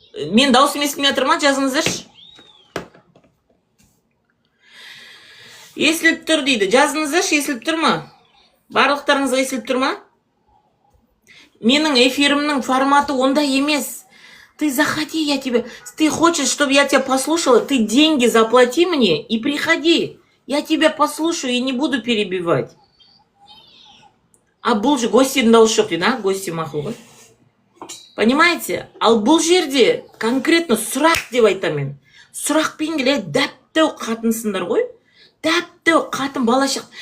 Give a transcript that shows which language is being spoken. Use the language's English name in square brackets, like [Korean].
[Kazakh] Мен даусым естілмей жатыр ма, жазыңыздаршы. Есіліп тұр дейді. Жазыңыздаршы, есіліп тұр ма? Барлықтарыңызға есіліп тұр ма? Менің эфирімнің форматы ондай емес. [Russian] Ты заходи, я тебе... Ты хочешь, чтобы я тебя послушала? Ты деньги заплати мне и приходи. Я тебя послушаю и не буду перебивать. [Kazakh] А бұл же гостидің дауысы жоқ дейді, гости мақұл ғой. Понимаете? Ал бұл жерде конкретно сұрақ деп айтамын. Сұрақпен келе дәп дәп-дәу қатынсыңдар ғой. Дәп-дәу қатын балашық.